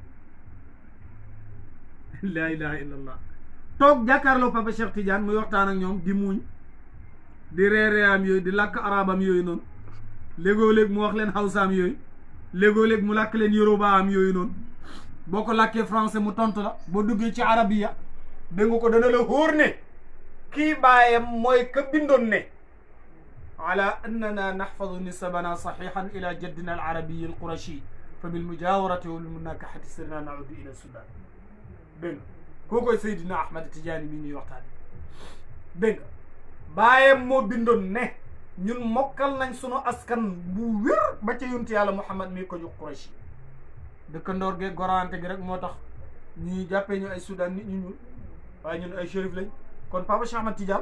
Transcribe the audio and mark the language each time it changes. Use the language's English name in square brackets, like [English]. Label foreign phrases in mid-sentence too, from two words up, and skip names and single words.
[Arabic] لا إله إلا الله [Wolof] toog jàkkaarloo papa Cheikh Tidiane muy waxtaan ak ñoom di muuñ di reereeyam yooyu di làkk arabam yooyu noonu léegoo-léeg mu wax leen hawsaam yooyu léegoo-léeg mu làkk leen yoruba am yooyu noonu boo ko làkkee français mu tontu la boo duggee ci arabiya dégg nga ko dana la hóor ne kii baayam mooy ka bindoon ne [Arabic] على أننا نحفظ نسبنا صحيحا إلى جدنا العربي القرشي فبالمجاورة والمناكحة صرنا نعد إلى السودان [Wolof] dégg nga koo koy Seydina Ahmed Tidiane mi ñuy waxtaane dégg nga baayam moo bindoon ne ñun mokkal nañ sunu askan bu wér ba ca yonent yàlla Muhammad mi ko jox Quraysh dëkkandoor ge gorante gi rek moo tax ñuy jàppee ñu ay Soudan nit ñu ñuul waaye ñun ay shérif lañ kon Papa Cheikh Ahmed Tidiane